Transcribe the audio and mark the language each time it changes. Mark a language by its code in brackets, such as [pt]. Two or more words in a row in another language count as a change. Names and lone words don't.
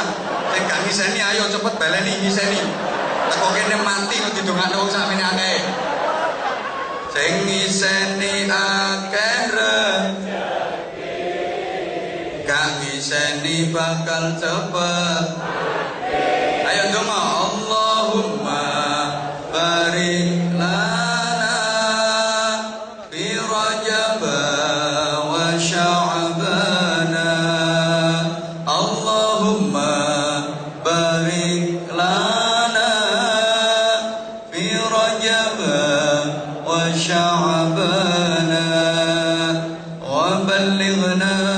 [jv] Sing gak ngiseni ayo cepet baleni ngiseni. Teko kene mati kok didongakno wong sakmene akeh. Sing ngiseni akeh rezeki gak diseni bakal cepet. Ayo donga [ar] اللهم بارك لنا في رجب وشعبان. اللهم بارك لنا في رجب وشعبان وبلغنا